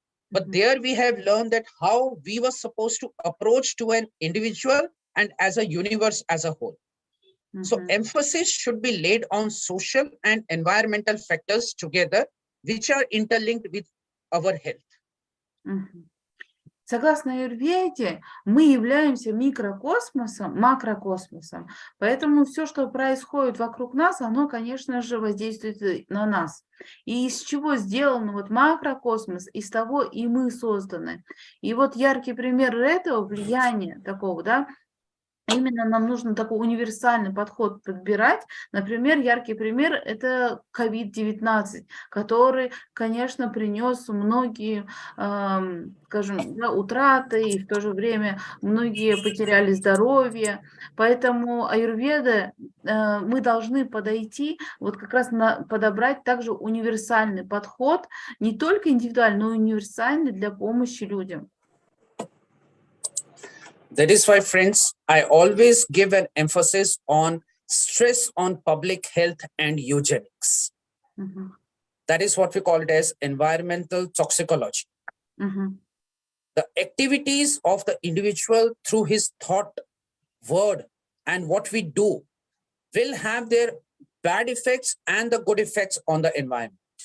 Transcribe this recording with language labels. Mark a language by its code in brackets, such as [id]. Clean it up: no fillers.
[en] But there we have learned that how we were supposed to approach to an individual and as a universe as a whole. So emphasis should be laid on social and environmental factors together, which are interlinked with our health. [ru] Согласно аюрведе, мы являемся микрокосмосом, макрокосмосом, поэтому все, что происходит вокруг нас, оно, конечно же, воздействует на нас. И из чего сделан вот макрокосмос, из того и мы созданы. И вот яркий пример этого влияния такого, да, Именно нам нужно такой универсальный подход подбирать. Например, яркий пример – это COVID-19, который, конечно, принес многие, скажем, да, утраты, и в то же время многие потеряли здоровье. Поэтому аюрведа, мы должны подойти, вот как раз подобрать также универсальный подход, не только индивидуальный, но и универсальный для помощи людям. [en] That is why, friends, I always give an emphasis on stress on public health and eugenics. That is what we call it as environmental toxicology. The activities of the individual through his thought, word, and what we do will have their bad effects and the good effects on the environment.